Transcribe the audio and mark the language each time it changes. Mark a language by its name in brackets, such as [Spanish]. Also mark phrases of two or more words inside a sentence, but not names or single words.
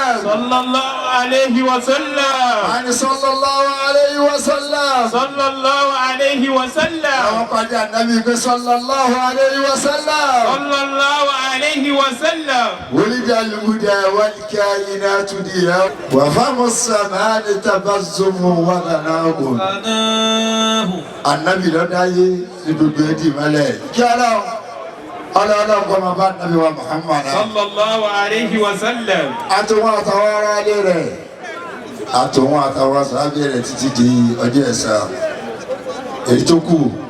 [Arabic] صلى الله عليه وسلم. [Yoruba] Àní [Arabic] صلى الله عليه وسلم. صلى الله عليه وسلم. [Yoruba] Àwọn pàdé ànábì pé [Arabic] صلى الله عليه وسلم. صلى الله عليه وسلم. ولد الهدى والكائنات ضياء وفم السماء تبسم وغناه. [Yoruba] Ànábì ló dáyé ní gbogbo ẹdí mọ́lẹ̀. Kí Ọlọ́run kọ́ máa bá ànábì wa Muhammad. [Arabic] صلى الله عليه وسلم. [Yoruba] Àtòwọn àtàwọn ará ilé rẹ̀. Àtòwọn àtàwọn sábẹ́ rẹ̀ títí di ọjọ́ ẹ̀san. Èyí tó kù.